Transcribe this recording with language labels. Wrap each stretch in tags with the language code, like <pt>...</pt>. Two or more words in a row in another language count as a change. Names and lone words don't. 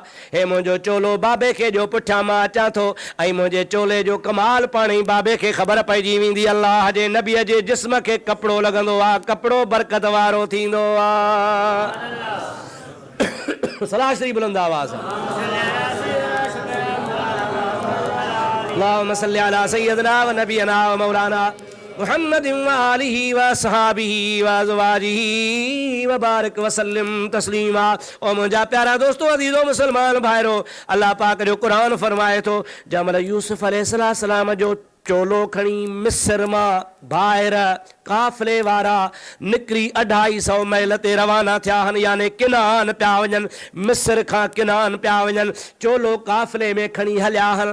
<sd>हे मुंहिंजो चोलो बाबे खे ॾियो, पुठियां मां अचां थो ऐं मुंहिंजे चोले जो कमाल पाण ई बाबे खे ख़बर पइजी वेंदी। अल्लाह जे नबीअ जे जिस्म खे कपिड़ो लॻंदो आहे, कपिड़ो बरकत वारो थींदो आहे। सलाह शरीफ़ बुलंद आवाज़।</sd> <ar>اللهم صل على سيدنا و نبينا و مولانا محمد و آله و أصحابه و أزواجه و بارك و سلم تسليما.</ar> <sd>ओ मुंहिंजा प्यारा दोस्तो अज़ीज़ो मुसलमान भाइरो, अल्लाह पाक जो क़ुरान फरमाए थो जंहिंमहिल यूसुफ अलैहिस्सलाम जो चोलो खणी मिस्र मां ॿाहिरि काफ़िले वारा निकिरी 250 मील ते रवाना थिया आहिनि, यानी किनान पिया वञनि, मिस्र खां किनान पिया वञनि, चोलो काफ़िले में खणी हलिया आहिनि।</sd>